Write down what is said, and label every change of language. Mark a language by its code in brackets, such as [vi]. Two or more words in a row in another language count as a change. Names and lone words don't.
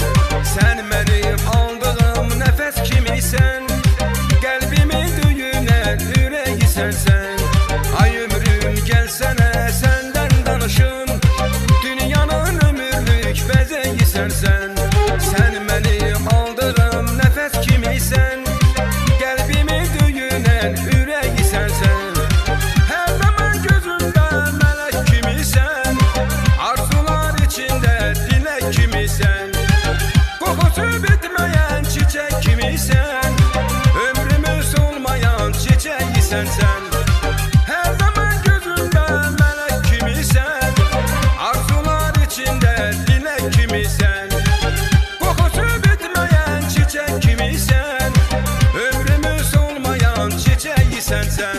[tr] Sen benim aldığım nefes kimisən, [az] qəlbimi düyünən ürəyi sənsən. Ay ömrüm gəlsənə səndən danışım, dünyanın ömürlük bəzəyi sənsən. [tr] Sen benim aldığım nefes kimisən, [az] qəlbimi düyünən ürəyi sənsən. Hər zaman gözümdə mələk kimisən, arzular içində dilək kimisən. [tr] Kokusu bitmeyen çiçek kimisən, ömrümüz olmayan çiçeği sensen. Her zaman gözümde melek kimisən, arzular içinde dilek kimisən. Kokusu bitmeyen çiçek kimisən, ömrümüz olmayan çiçeği sensen.